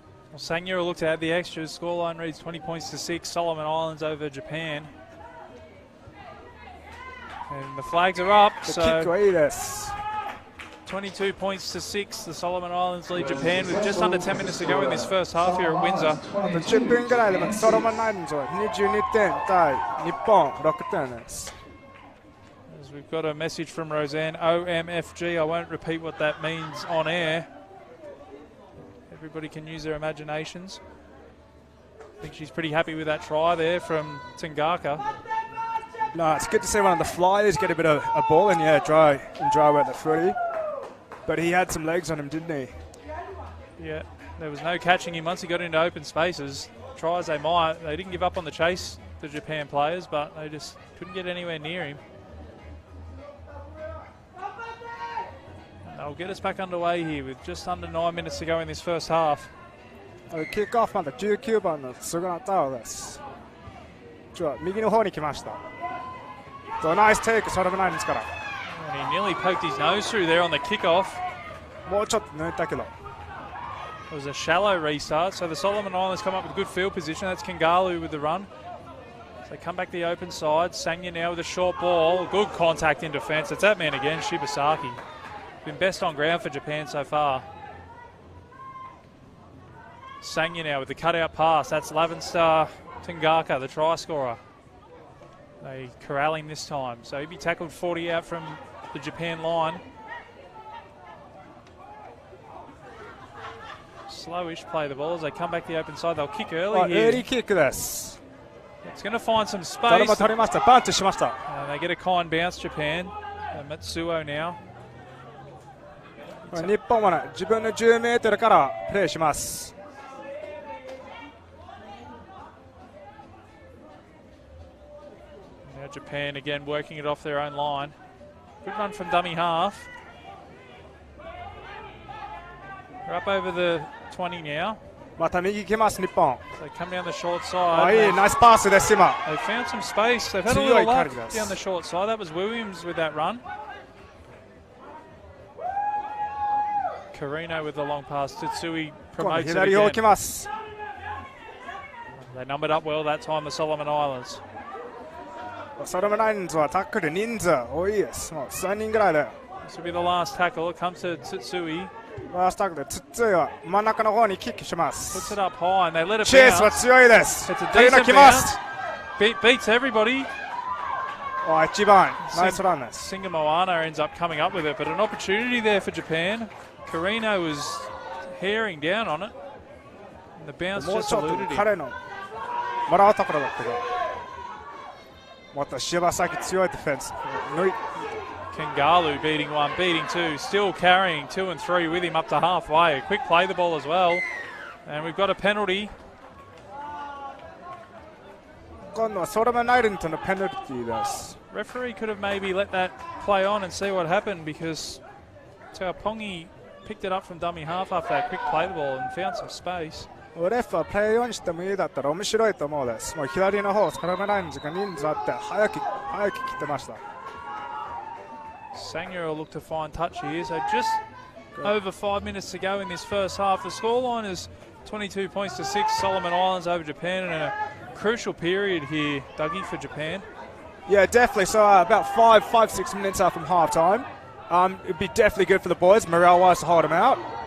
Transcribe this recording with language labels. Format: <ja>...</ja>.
<en>Well, Sangyura looked at the extras. Scoreline reads 20 points to 6. Solomon Islands over Japan. And the flags are up. So 22 points to 6. The Solomon Islands lead Japan with just under 10 minutes to go in this first half here at Windsor.</en> <ja>10分ぐらいでソロモンナイズは22点対日本6点です。</ja> <en>As we've got a message from Roseanne, OMFG. I won't repeat what that means on air. Everybody can use their imaginations. I think she's pretty happy with that try there from Tangaka. No, it's good to see one of the flyers get a bit of a ball in the air, dry wet the footy. But he had some legs on him, didn't he? Yeah, there was no catching him once he got into open spaces. Try as they might, they didn't give up on the chase, the Japan players, but they just couldn't get anywhere near him. They'll get us back underway here with just under 9 minutes to go in this first half.</en> <ja>キックオフまだ19番の菅野太郎です。右の方に来ました。ナイステイク、ソロムナインズから。</ja> <en>And he nearly poked his nose through there on the kickoff.</en> <ja>もうちょっと抜いたけど。</ja> <en>It was a shallow restart, so the Solomon Islands come up with good field position. That's Kangalu with the run. So they come back the open side. Sangya now with a short ball. Good contact in defence. It's that man again, Shibasaki. Been best on ground for Japan so far. Sangya now with the cutout pass. That's Lavenstar Tangaka, the try scorer. They corralling this time. So he'd be tackled 40 out from the Japan line. Slowish play the ball as they come back the open side. They'll kick early here. Early kick this. It's going to find some space. And they get a kind bounce, Japan. Matsuo now.</en> <ja>日本はね、自分の10メートルからプレーします。</ja> <en>Now Japan again working it off their own line. Good run from dummy half. They're up over the 20 now.</en> <ja>また右行きます、日本。</ja> <en>So they come down the short side.</en> <ja>いい、ナイスパスです今。</ja> <en>They've found some space. They've had a little luck down the short side. That was Williams with that run. Carino with the long pass. Tsutsui promotes it again. They numbered up well that time, the Solomon Islands.</en> <ja>ソロムナインズはタックル人数多いです。もう3人ぐらいで。</ja> <en>This will be the last tackle. It comes to Tsutsui.</en> <ja>ラストタックルでツッツイは真ん中の方にキックします。</ja> <en>Puts it up high and they let it bounce.</en> <ja>チェイスは強いです。</ja> <en>It's a decent bounce. Beats everybody.</en> <ja>1番、ナイスランです。</ja> <en>Singa Moana ends up coming up with it, but an opportunity there for Japan. Carino was haring down on it. And the bounce just eluded him.</en> <ja>彼のもらうところだったけど。また柴崎強いディフェンス。</ja> <en>Kangalu beating one, beating two, still carrying 2 and 3 with him up to halfway. A quick play the ball as well. And we've got a penalty.</en> <ja>今度はソロムナインズのペナルティーです。</ja> <en>Referee could have maybe let that play on and see what happened because Taupongi picked it up from dummy half after that quick play the ball and found some space.</en> <ja>レフはプレーオンしてもいいだったら面白いと思うです。もう左の方、ソロムナインズが人数あって早く来てました。</ja> <en>Sangya will look to find touch here. So just over 5 minutes to go in this first half. The scoreline is 22 points to 6. Solomon Islands over Japan in a crucial period here, Dougie, for Japan. Yeah, definitely. So about 5-6 minutes out from half time. It'd be definitely good for the boys, morale-wise, to hold them out.</en>